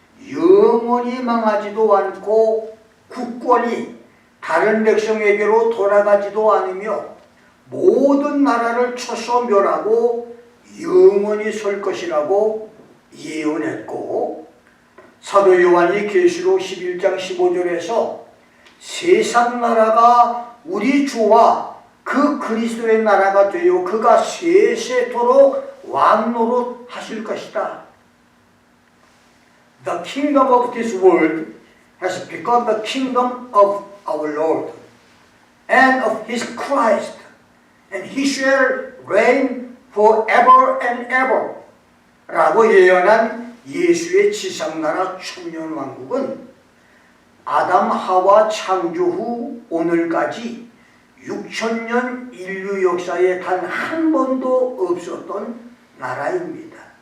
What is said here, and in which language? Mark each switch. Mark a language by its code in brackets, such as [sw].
[ko] 영원히 망하지도 않고 국권이 다른 백성에게로 돌아가지도 않으며 모든 나라를 쳐서 멸하고 영원히 설 것이라고 예언했고, 사도 요한이 계시록 11장 15절에서 세상 나라가 우리 주와 그 그리스도의 나라가 되어 그가 세세토록 왕노릇 하실 것이다. [en] The kingdom of this world has become the kingdom of our Lord and of His Christ, and He shall reign forever and ever. [ko] 라고 예언한 예수의 지상나라 천년왕국은 아담 하와 창조 후 오늘까지 6,000년 인류 역사에 단 한 번도 없었던 나라입니다.